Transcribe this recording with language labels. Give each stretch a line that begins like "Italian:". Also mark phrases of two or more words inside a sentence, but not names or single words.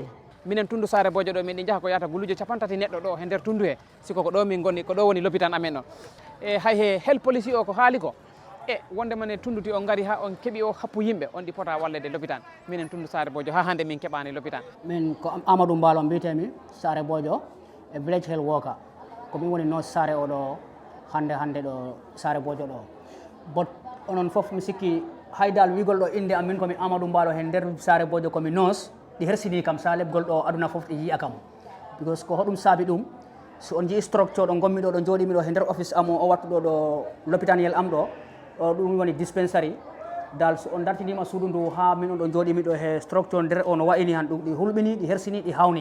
Fula: minen tundu Sare Bojo ɗo min ɗi jaha ko yata guluje 50 neɗɗo ɗo e nder tundu he siko ko ɗo min gonni ko ɗo woni l'hôpital amen o e hay he hel police o ko haali ko e wondema ne tunduti o ngari ha on keeɓi o happu yimɓe on ɗi pota wallede l'hôpital minen tundu Sare Bojo ha hande min keɓani l'hôpital min ko Amadou Mballo mbiyetemi Sare Bojo e
English: village health worker
Fula: ko min woni no Sare oɗo hande ɗo Sare Bojo ɗo bot onon foof mi sikki haydal wigol ɗo inde amin komi Amadou Mballo hen nder Sare Bojo komi nos ɗi hersini kam sa lebgol ɗo aduna foof ɗi yiya kam because ko hoɗum saabi ɗum so on jii structure ɗo gommi ɗo ɗo jooɗimi ɗo e nder office am o wattuɗo ɗo l'hôpital yel am ɗo ɗum woni dispensary dal so on dartinima suudu ndu ha min on ɗo jooɗimi ɗo e structure nder o no wayini han ɗum ɗi hulɓini ɗi hersini ɗi hawni